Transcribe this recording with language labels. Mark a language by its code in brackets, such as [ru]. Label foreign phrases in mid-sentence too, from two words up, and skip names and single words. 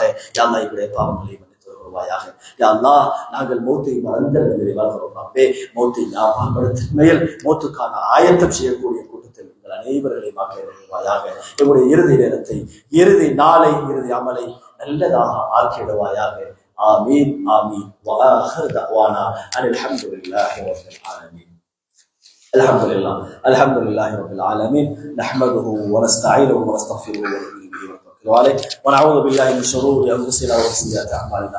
[ta] யா அல்லாஹ், இவருடைய பாவங்களை மன்னித்து வருவாயாக. யா அல்லாஹ், நாங்கள் மௌத்தை மறந்த நிலையில் வாழ்கிறோம். அப்பே மௌத்தை ஞாபகப்படுத்த மேல் மௌத்துக்கான ஆயத்தம் செய்யக்கூடிய கூட்டத்தில் எங்கள் அனைவர்களையும் ஆக்கி வருவாயாக. எங்களுடைய இறுதி நேரத்தை, இறுதி நாளை, இறுதி அமலை நல்லதாக ஆக்கிடுவாயாக. [ar] آمين آمين. وآخر دعوانا أن الحمد لله رب العالمين. الحمد لله رب العالمين. نحمده ونستعينه ونستغفره ونؤمن به ونتوكل عليه ونعوذ بالله من شرور أنفسنا ومن سيئات أعمالنا.